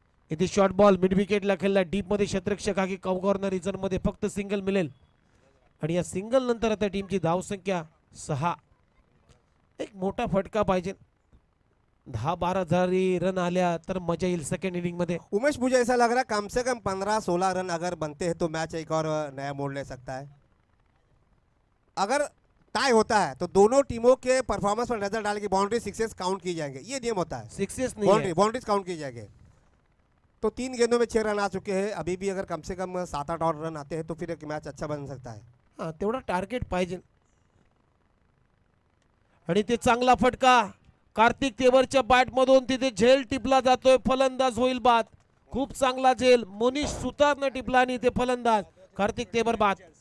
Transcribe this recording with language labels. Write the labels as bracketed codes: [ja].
[mr] इथे short ball mid विकेटला खेळला. Deep मध्ये क्षेत्ररक्षक आहे. कॉर्नर रिजन मध्ये फक्त सिंगल मिळेल, आणि या सिंगल नंतर आता टीमची धावसंख्या 6. एक मोठा फटका पाहिजे. 10-12 जरी रन आल्या तर मजा येईल सेकंड इनिंग मध्ये. [hi] उमेश, मुझे ऐसा लग रहा है कम से कम 15-16 रन अगर बनते हैं तो मैच एक और नया मोड़ ले सकता है. अगर टाई होता है तो दोनों टीमों के परफॉर्मेंस पर नजर डाल के बाउंड्री सिक्सेस काउंट की जाएंगे. ये नियम होता है, सिक्सेस नहीं है. बाउंड्रीज काउंट की जाएंगे. तो 3 गेंदों में 6 रन आ चुके हैं. अभी भी अगर कम से कम 7-8 और रन आते हैं तो फिर एक मैच अच्छा बन सकता है. [mr] हा, तेवढा टार्गेट पाहिजे. आणि ते चांगला फटका कार्तिक तेवरच्या बॅट मधून तिथे झेल टिपला जातोय. फलंदाज होईल बाद. खूप चांगला झेल मोनिश सुतारनं टिपला आणि ते फलंदाज कार्तिक तेवर बाद.